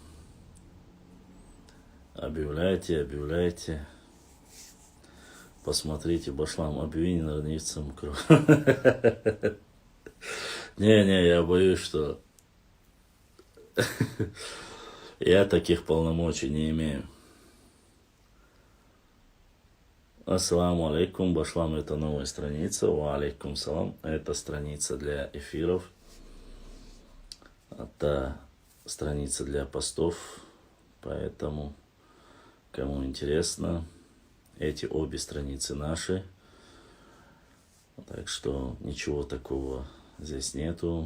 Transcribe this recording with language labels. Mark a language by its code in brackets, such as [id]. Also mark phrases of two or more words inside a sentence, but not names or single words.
[ru] Объявляйте. Посмотрите, Башлам, объявление на ранивцам кровь. Не, я боюсь, что я таких полномочий не имею. [ar] السلام عليكم, Башлам, [ru] это новая страница. [ar] وعليكم السلام. [ru] Это страница для эфиров. Это страница для постов. Поэтому, кому интересно, эти обе страницы наши. Так что ничего такого здесь нету.